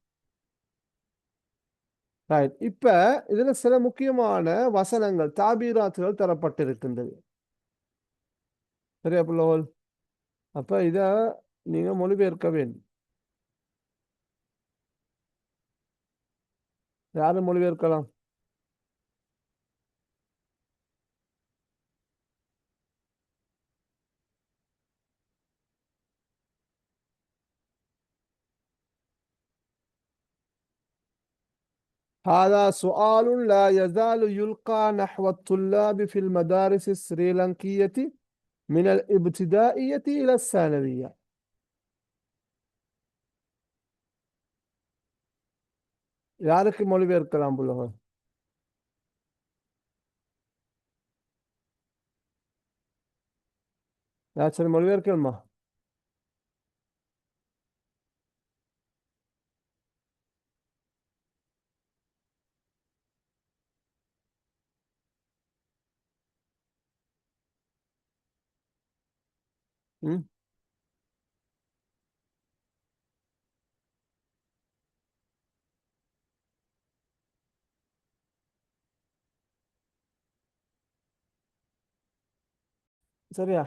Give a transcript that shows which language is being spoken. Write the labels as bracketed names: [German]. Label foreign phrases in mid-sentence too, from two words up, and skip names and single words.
[Tamil] ரைட், இப்ப இதுல சில முக்கியமான வசனங்கள் தாபீராத்துகள் தரப்பட்டிருக்கின்றது. சரியா புள்ளகோல்? அப்ப இத நீங்க மொழிபெயர்க்க வேண்டும். யாரும் மொழிபெயர்க்கலாம்? [Arabic] هذا سؤال لا يزال يلقى نحو الطلاب في المدارس السريلانكية من الابتدائية إلى الثانوية. [Tamil] யாருக்கு மொழிபெயர்க்கலாம் புள்ளகோல்? யாராச்சும் மொழிபெயர்க்கணுமா? ம், சரியா.